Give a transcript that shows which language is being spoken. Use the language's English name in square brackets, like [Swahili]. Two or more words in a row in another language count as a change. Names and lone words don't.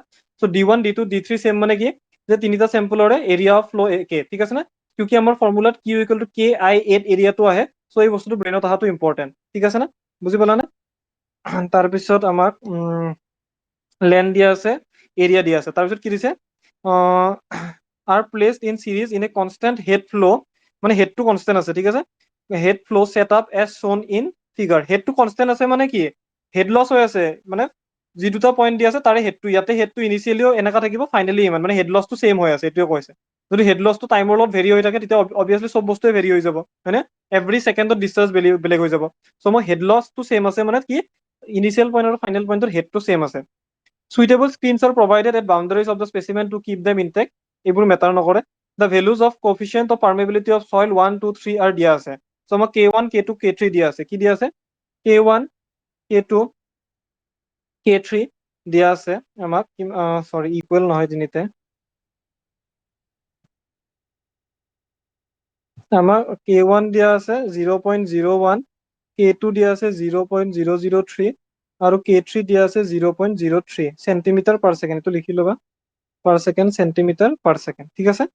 [Assamese] চ' D1 D2 D3 সেম মানে কি, যে তিনিটা চেম্পলৰে এৰিয়া অফ ফ্লো একে, ঠিক আছে নে। কিউকি আমাৰ ফৰ্মুলাত Q [English] equal to [Assamese] KI এৰিয়াটো আহে, চ' এই বস্তুটো ব্ৰেইনত অহাটো ইম্পৰ্টেণ্ট, ঠিক আছে নে, বুজি পালা নে। তাৰপিছত আমাক লেন্থ দিয়া আছে, এৰিয়া দিয়া আছে, তাৰপিছত কি দিছে [English] are placed in series in a constant head flow, [Assamese] মানে [English] head constant [Assamese] আছে, ঠিক আছে। [English] head flow set up as shown in figure, head constant [Assamese] আছে মানে কি, [English] head loss [Assamese] হৈ আছে, মানে যি দুটা পইণ্ট দিয়া আছে তাৰে হেডটো, ইয়াতে হেডটো ইনিচিয়েলিও এনেকা থাকিব, ফাইনেলি ইমান, মানে [English] head loss same [Assamese] হৈ আছে, এইটোৱে কৈছে। যদি [English] head loss [Assamese] টাইমৰ লগত ভেৰি হৈ থাকে, তেতিয়া অবভিয়াছলি চব বস্তুৱে ভেৰি হৈ যাব, হয়নে। এভৰি সেকেণ্ডত ডিসচাৰ্জ বেলেগ হৈ যাব। চ' মই [English] head loss same [Assamese] আছে মানে কি, [English] initial point [Assamese] আৰু [English] final point [Assamese] হেডটো সেম আছে। [English] Suitable screens are provided at boundaries of the specimen to keep them intact, [Assamese] এইবোৰ মেটাৰ নকৰে। [English] The values of coefficient of permeability of soil 1 2 3 are [Assamese] দিয়া আছে। So আমাক K1 K2 K3 দিয়া আছে, কি দিয়া আছে K1 K2 K3 দিয়া আছে আমাক, [English] sorry equal [Assamese] নহয় তিনিতে, আমাক K1 দিয়া আছে 0.01, K2 দিয়া আছে 0.003, আৰু K3 দিয়া আছে 0.03 [English] centimetre per second, [Assamese] এইটো লিখি ল'বা, [English] per second centimetre per second, [Assamese] ঠিক আছে।